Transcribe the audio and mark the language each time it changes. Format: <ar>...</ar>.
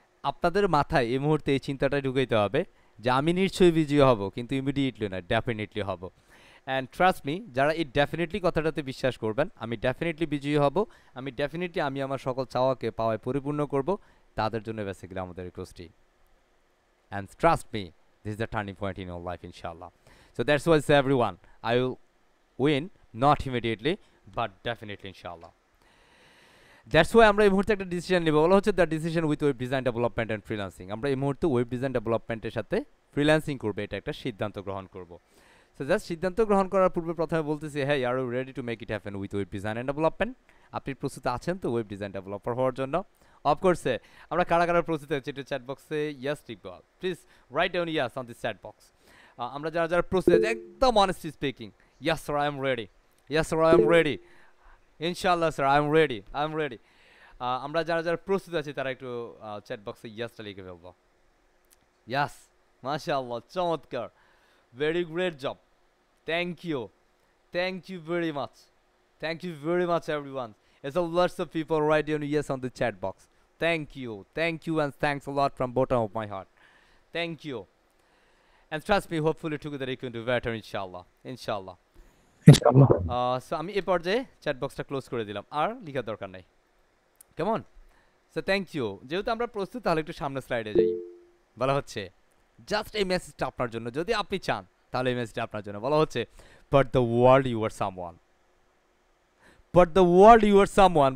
<bn>আপনাদের মাথায় এই মুহূর্তে এই চিন্তাটা ঢুকাইতে হবে যে আমি নিশ্চয়ই বিজয়ী হব, কিন্তু ইমিডিয়েটলি না, ডেফিনেটলি হব। অ্যান্ড ট্রাস্ট মি, যারা এই ডেফিনেটলি কথাটাতে বিশ্বাস করবেন, আমি ডেফিনেটলি বিজয়ী হব, আমি ডেফিনেটলি আমি আমার সকল চাওয়াকে পাওয়ায় পরিপূর্ণ করব, তাদের জন্য বেসিক্যালি আমাদের এই কোর্সটি।</bn> <en>And trust me, this is the turning point in your life, inshallah. So that's why I say everyone, I will win, not immediately but definitely inshallah. That's why</en> <bn>আমরা এই মুহূর্তে একটা ডিসিশন নেব, বলা হচ্ছে</bn> <en>The decision with web design development and freelancing.</en> <bn>আমরা এই মুহূর্তে ওয়েব ডিজাইন ডেভেলপমেন্টের সাথে ফ্রিল্যান্সিং করবে, এটা একটা সিদ্ধান্ত গ্রহণ করব।</bn> <en>so just</en> <bn>সিদ্ধান্ত গ্রহণ করার পূর্বে প্রথমে বলতেছি, হ্যাঁ</bn> <en>Are you ready to make it happen with web design and development?</en> <bn>আপনি প্রস্তুত আছেন তো ওয়েব ডিজাইন ডেভেলপার হওয়ার জন্য? অফকোর্সে আমরা কারা কারা প্রস্তুত আছি একটু চ্যাট বক্সে ইয়াস লিখবো,</bn> <en>Please write down yes on this chat box.</en> <bn>আমরা যারা যারা প্রস্তুত আছি একদম</bn> <en>Honestly speaking, yes sir I am ready, yes sir I am ready, ইনশাআল্লাহ sir I am ready, I am ready.</en> <bn>আমরা যারা যারা প্রস্তুত আছি তারা একটু চ্যাট বক্সে ইয়াসটা লিখে ফেলবো।</bn> <en>Yes, মাশাআল্লাহ, চমৎকার, very great job, thank you very much, thank you very much everyone. There's a lots of people write down yes on the chat box. Thank you, and thanks a lot from bottom of my heart. Thank you, and trust me, hopefully together we can do better, inshallah.</en> <bn>ইনশাআল্লাহ। So আমি এই পর্যায়ে chat বক্সটা close করে দিলাম, আর লেখার দরকার নাই, কেমন? So thank you. যেহেতু আমরা প্রস্তুত, তাহলে একটু সামনে স্লাইডে যাই। বলা হচ্ছে জাস্ট এই মেসেজটা আপনার জন্য, যদি আপনি চান তাহলে এই মেসেজটা আপনার জন্য। বলা হচ্ছে</bn> <en>But the world you are someone, but the world you are someone.</en>